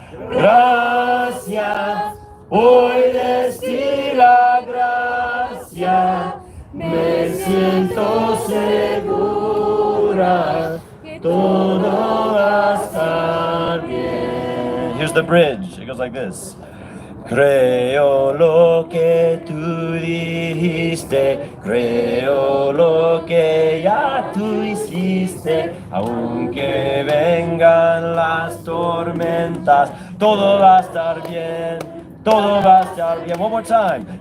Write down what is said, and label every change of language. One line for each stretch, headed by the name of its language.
Spanish: Gracia, hoy des ti la gracia, me siento segura, todo va a estar bien.
English: Here's the bridge. It goes like this.
Spanish: Creo lo que tú dijiste, creo lo que ya tú hiciste, aunque vengan las tormentas, todo va a estar bien, todo va a estar bien.
English: One more time.